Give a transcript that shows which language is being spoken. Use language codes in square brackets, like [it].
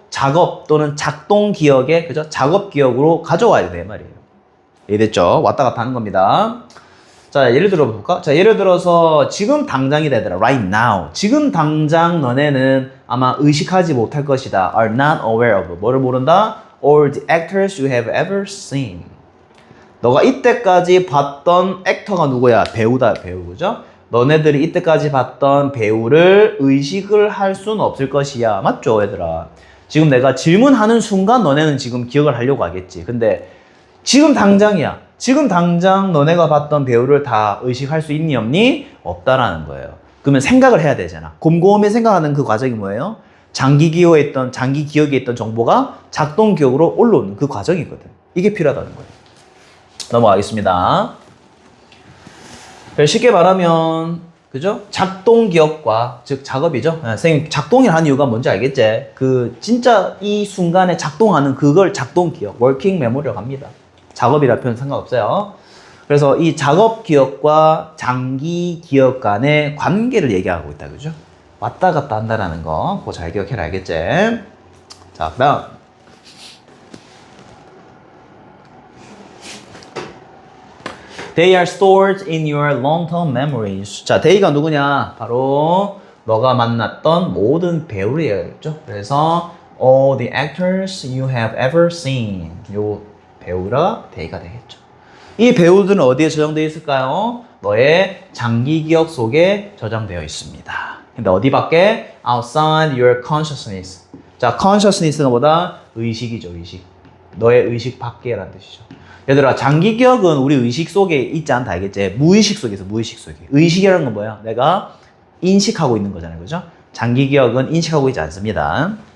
[ko] 작업 또는 작동 기억에, 그죠? 작업 기억으로 가져와야 돼 말이에요. 이해됐죠? 왔다 갔다 하는 겁니다. 자, 예를 들어 볼까? 자, 예를 들어서 지금 당장이 되더라. [en] Right now. [ko] 지금 당장 너네는 아마 의식하지 못할 것이다. [en] Are not aware of. [ko] 뭐를 모른다? [en] All the actors you have ever seen. [ko] 너가 이때까지 봤던 액터가 누구야? 배우다, 배우. 그죠? 너네들이 이때까지 봤던 배우를 의식을 할 수는 없을 것이야. 맞죠, 얘들아? 지금 내가 질문하는 순간 너네는 지금 기억을 하려고 하겠지. 근데 지금 당장이야. 지금 당장 너네가 봤던 배우를 다 의식할 수 있니 없니? 없다라는 거예요. 그러면 생각을 해야 되잖아. 곰곰이 생각하는 그 과정이 뭐예요? 장기 기억에 있던 정보가 작동 기억으로 올라오는 그 과정이거든. 이게 필요하다는 거예요. 넘어가겠습니다. 쉽게 말하면 그죠? 작동 기억과 즉 작업이죠. 선생님 작동을 하는 이유가 뭔지 알겠지? 그 진짜 이 순간에 작동하는 그걸 작동 기억, 워킹 메모리라고 합니다. 작업이라 표현 상관없어요. 그래서 이 작업 기억과 장기 기억 간의 관계를 얘기하고 있다. 그죠? 왔다 갔다 한다라는 거 그거 잘 기억해라. 알겠지? 자, 그다음 [en] They are stored in your long-term memories. [ko] 자, they가 누구냐? 바로 너가 만났던 모든 배우를 얘기하겠죠. 그래서 [en] all the actors you have ever seen. [ko] 요 배우라 they가 되겠죠. 이 배우들은 어디에 저장되어 있을까요? 너의 장기 기억 속에 저장되어 있습니다. 근데 어디밖에? [en] Outside your consciousness. [ko] 자, consciousness가 뭐다? 의식이죠, 의식. 너의 의식 밖에라는 뜻이죠. 얘들아, 장기 기억은 우리 의식 속에 있지 않다, 알겠지? 무의식 속에 있어, 무의식 속에. 의식이라는 건 뭐야? 내가 인식하고 있는 거잖아요, 그죠? 장기 기억은 인식하고 있지 않습니다.